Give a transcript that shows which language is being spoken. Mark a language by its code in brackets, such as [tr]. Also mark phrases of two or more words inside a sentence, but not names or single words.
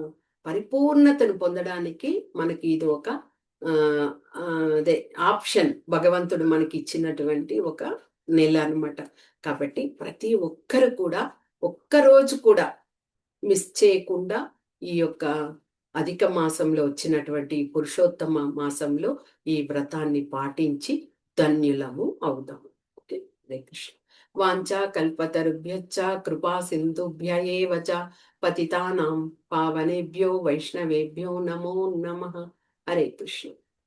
[te] పరిపూర్ణతను పొందడానికి మనకి ఇది ఒక ఆహ్, అదే ఆప్షన్ భగవంతుడు మనకిచ్చినటువంటి ఒక నెల అన్నమాట. కాబట్టి ప్రతి ఒక్కరు కూడా ఒక్కరోజు కూడా మిస్ చేయకుండా ఈ యొక్క అధిక మాసంలో వచ్చినటువంటి పురుషోత్తమ మాసంలో ఈ వ్రతాన్ని పాటించి ధన్యులము అవుదాము. [sa] ఓకే. हरे कृष्ण. वाञ्छा कल्पतरुभ्यश्च कृपा सिन्धुभ्य एव च पतितानां पावनेभ्यो वैष्णवेभ्यो नमो नमः. हरे कृष्ण.